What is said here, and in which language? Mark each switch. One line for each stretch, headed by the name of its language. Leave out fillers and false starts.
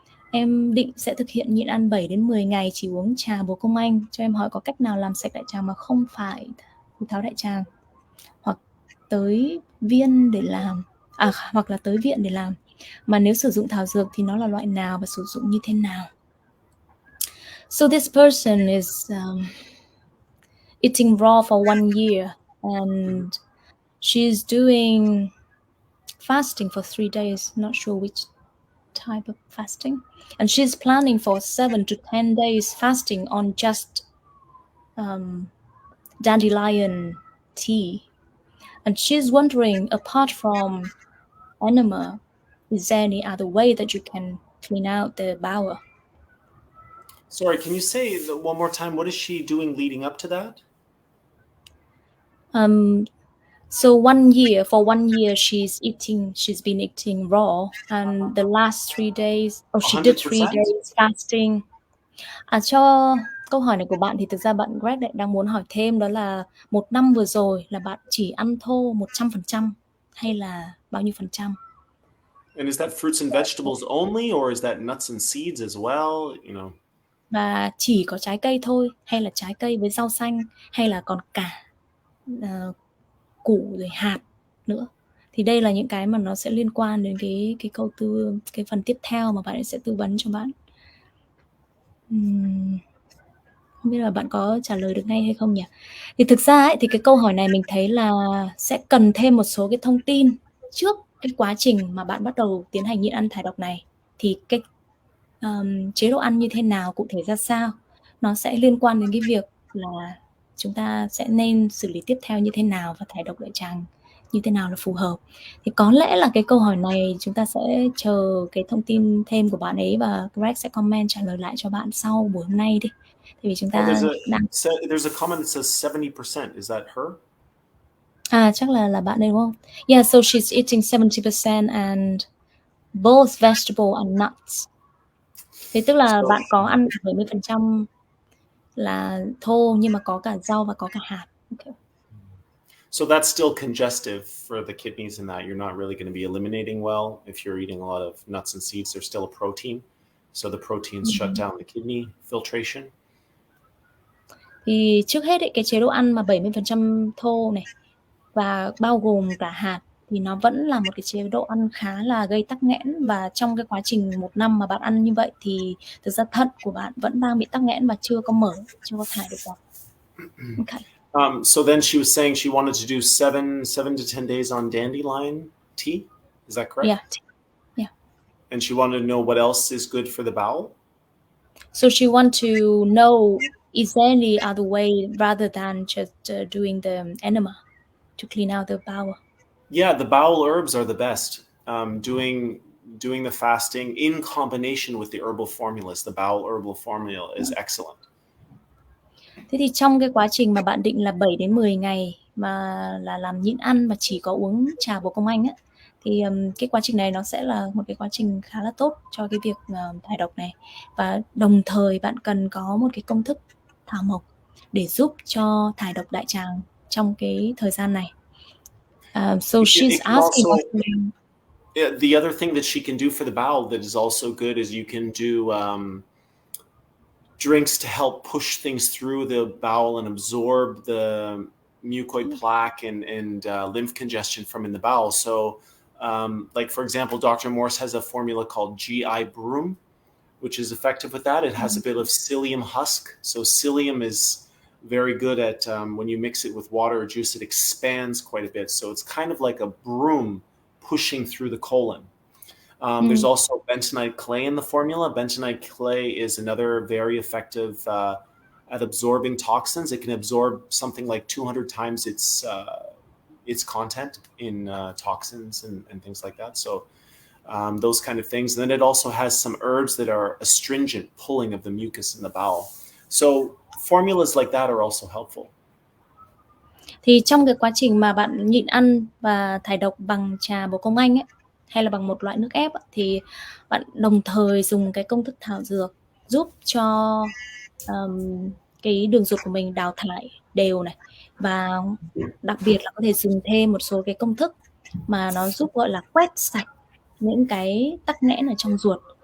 Vietnamese: Em định sẽ thực hiện nhịn ăn 7 đến 10 ngày, chỉ uống trà bồ công anh. Cho em hỏi có cách nào làm sạch đại tràng mà không phải thụt tháo đại tràng, hoặc tới viên để làm, hoặc là tới viện để làm. Mà nếu sử dụng thảo dược thì nó là loại nào và sử dụng như thế nào?
English: So this person is eating raw for 1 year and she's doing fasting for 3 days, not sure which type of fasting, and she's planning for 7 to 10 days fasting on just dandelion tea. And she's wondering, apart from enema, is there any other way that you can clean out the bowel? Sorry, can you say one more time? What is she doing leading up to that? So 1 year, for 1 year, she's been eating raw, and the last 3 days, she did 3 100%? days fasting.
Vietnamese: Cho câu hỏi này của bạn thì thực ra bạn Greg đang muốn hỏi thêm, đó là 1 năm vừa rồi là bạn chỉ ăn thô 100% hay là bao nhiêu phần trăm?
English: And is that fruits and vegetables only, or is that nuts and seeds as well? You know.
Vietnamese: Và chỉ có trái cây thôi, hay là trái cây với rau xanh, hay là còn cả củ rồi hạt nữa? Thì đây là những cái mà nó sẽ liên quan đến cái phần tiếp theo mà bạn ấy sẽ tư vấn cho bạn. Không biết là bạn có trả lời được ngay hay không nhỉ? Thì thực ra thì cái câu hỏi này mình thấy là sẽ cần thêm một số cái thông tin trước cái quá trình mà bạn bắt đầu tiến hành nhịn ăn thải độc này. Thì cái chế độ ăn như thế nào, cụ thể ra sao, nó sẽ liên quan đến cái việc là chúng ta sẽ nên xử lý tiếp theo như thế nào và thải độc đại tràng như thế nào là phù hợp. Thì có lẽ là cái câu hỏi này chúng ta sẽ chờ cái thông tin thêm của bạn ấy và Greg sẽ comment trả lời lại cho bạn sau buổi hôm nay đi. Vì chúng ta
English: there's a comment that says 70%. Is that her?
Vietnamese: Chắc là bạn đây đúng không?
English: Yeah, so she's eating 70% and both vegetable and nuts.
Vietnamese: Thế tức là bạn có ăn 70% là thô nhưng mà có cả rau và có cả hạt.
English: Okay. So that's still congestive for the kidneys in that you're not really going to be eliminating well. If you're eating a lot of nuts and seeds, there's still a protein. So the proteins shut down the kidney filtration.
Vietnamese: Thì trước hết cái chế độ ăn mà 70% thô này và bao gồm cả hạt thì nó vẫn là một cái chế độ ăn khá là gây tắc nghẽn, và trong cái quá trình 1 năm mà bạn ăn như vậy thì thực ra thận của bạn vẫn đang bị tắc nghẽn và chưa có thải được vào.
English: Okay. So then she was saying she wanted to do 7 to 10 days on dandelion tea. Is that correct? Yeah. And she wanted to know what else is good for the bowel. So she want to know is there any other way rather than just doing the enema to clean out the bowel? Yeah, the bowel herbs are the best. Doing the fasting in combination with the herbal formulas, the bowel herbal formula is excellent.
Vietnamese: Thế thì trong cái quá trình mà bạn định là 7 đến 10 ngày mà là làm nhịn ăn và chỉ có uống trà bồ công anh á, thì cái quá trình này nó sẽ là một cái quá trình khá là tốt cho cái việc thải độc này. Và đồng thời bạn cần có một cái công thức thảo mộc để giúp cho thải độc đại tràng trong cái thời gian này.
English: So she's asking also, the other thing that she can do for the bowel that is also good is you can do drinks to help push things through the bowel and absorb the mucoid plaque and lymph congestion from in the bowel. So, like for example, Dr. Morse has a formula called GI Broom, which is effective with that. It has a bit of psyllium husk. So psyllium is very good at when you mix it with water or juice, it expands quite a bit. So it's kind of like a broom pushing through the colon. There's also bentonite clay in the formula. Bentonite clay is another very effective at absorbing toxins. It can absorb something like 200 times its content in toxins and things like that. So those kind of things. And then it also has some herbs that are astringent, pulling of the mucus in the bowel. So formulas like that are also helpful.
Vietnamese: Thì trong cái quá trình mà bạn nhịn ăn và thải độc bằng trà bồ công anh ấy, hay là bằng một loại nước ép ấy, thì bạn đồng thời dùng cái công thức thảo dược giúp cho cái đường ruột của mình đào thải đều này, và đặc biệt là có thể dùng thêm một số cái công thức mà nó giúp gọi là quét sạch những cái tắc nghẽn ở trong ruột.